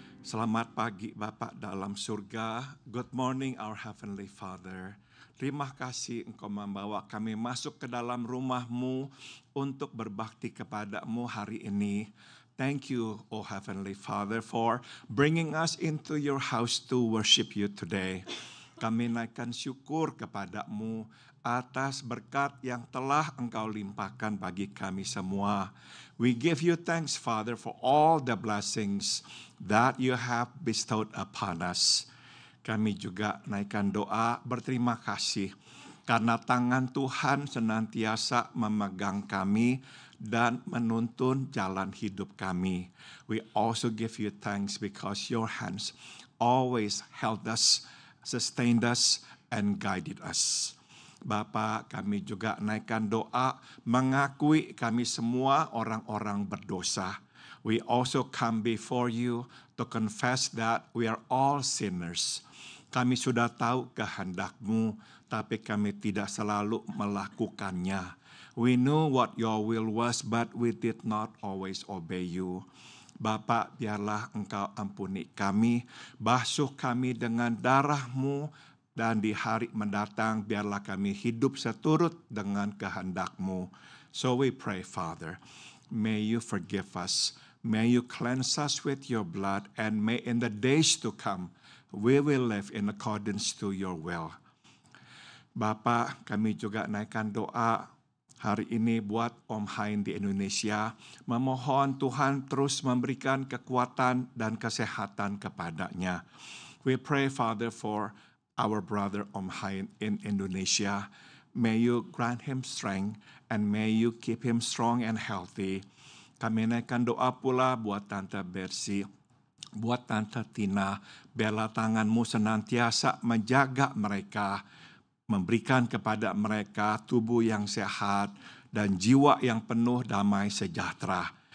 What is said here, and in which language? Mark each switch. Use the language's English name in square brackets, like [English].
[Indonesian] Selamat pagi Bapak dalam surga. [English] Good morning our Heavenly Father. [Indonesian] Terima kasih Engkau membawa kami masuk ke dalam rumah-Mu untuk berbakti kepada-Mu hari ini. [English] Thank you, O Heavenly Father, for bringing us into your house to worship you today. [Indonesian] Kami naikkan syukur kepada-Mu atas berkat yang telah Engkau limpahkan bagi kami semua. [English] We give you thanks, Father, for all the blessings that you have bestowed upon us. [Indonesian] Kami juga naikkan doa berterima kasih karena tangan Tuhan senantiasa memegang kami dan menuntun jalan hidup kami. [English] We also give you thanks because your hands always held us, sustained us, and guided us. [Indonesian] Bapa, kami juga naikkan doa mengakui kami semua orang-orang berdosa. [English] We also come before you to confess that we are all sinners. [Indonesian] Kami sudah tahu kehendak-Mu, tapi kami tidak selalu melakukannya. [English] We knew what your will was, but we did not always obey you. [Indonesian] Bapa, biarlah Engkau ampuni kami, basuh kami dengan darah-Mu, dan di hari mendatang biarlah kami hidup seturut dengan kehendak-Mu. [English] So we pray, Father, may you forgive us May you cleanse us with your blood, and may in the days to come, we will live in accordance to your will. [Indonesian] Bapak, kami juga naikkan doa hari ini buat Om Hain di Indonesia. Memohon Tuhan terus memberikan kekuatan dan kesehatan kepadanya. [English] We pray, Father, for our brother Om Hain in Indonesia. May you grant him strength and may you keep him strong and healthy. [Indonesian] Kami naikkan doa pula buat Tante Bersi, buat Tante Tina. Biarlah tangan-Mu senantiasa menjaga mereka, memberikan kepada mereka tubuh yang sehat dan jiwa yang penuh damai sejahtera.